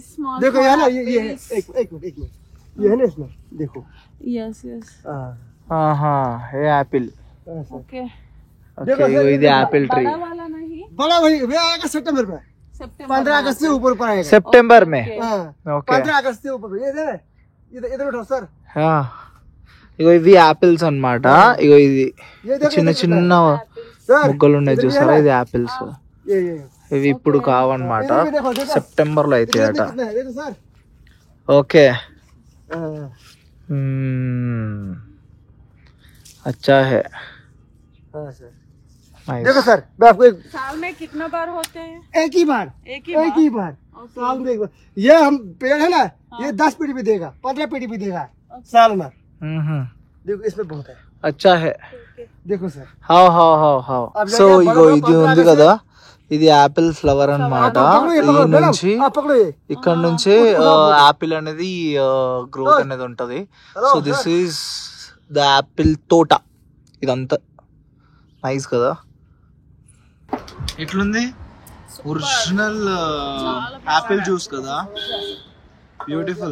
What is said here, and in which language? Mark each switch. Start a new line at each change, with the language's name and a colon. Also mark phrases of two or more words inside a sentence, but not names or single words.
Hindi: देखो ये है ना, ये एक मिनट. ये है ना इसमें देखो.
English: yes yes.
Hindi: हाँ, ये एप्पल. ओके, ओके, ये एप्पल ट्री. बड़ा वाला नहीं, बड़ा वही आएगा सितंबर में. 15 अगस्त से ऊपर आएगा. सितंबर में. ओके, 15 अगस्त से ऊपर. ये इधर उठो सर.
Telugu: ఇగో ఇవి యాపిల్స్ అన్నమాట. ఇగో ఇది చిన్న చిన్న ముగ్గలు ఉన్నాయి చూసారా, ఇది యాపిల్స్. ఇవి ఇప్పుడు కావన్నమాట, సెప్టెంబర్లో అవుతాయట.
Hindi: देखो सर ఓకే अच्छा है. हाँ सर
English: Nice.
Hindi: देखो सर मैं आपको साल में कितना बार होते हैं? एक ही बार एक ही बार साल में एक बार. ये हम पेड़ है ना, ये 10 पेड़ भी देगा, 15 पेड़ भी देगा साल में. देखो इसमें बहुत है. अच्छा है. देखो सर హావ్ హావ్ హావ్ హావ్.
Telugu: సో ఇగో ఇది ఉంది కదా, ఇది యాపిల్ ఫ్లవర్ అన్నమాట. ఈ నుంచి
Hindi: पकड़ो ये.
Telugu: ఇక్కడ నుంచి యాపిల్ అనేది గ్రోత్ అనేది ఉంటది. సో
English: this is the apple
Telugu: తోట. ఇదంతా నైస్ కదా. ఎట్లుంది? ఒరిజినల్ యాపిల్ జ్యూస్ కదా, బ్యూటిఫుల్.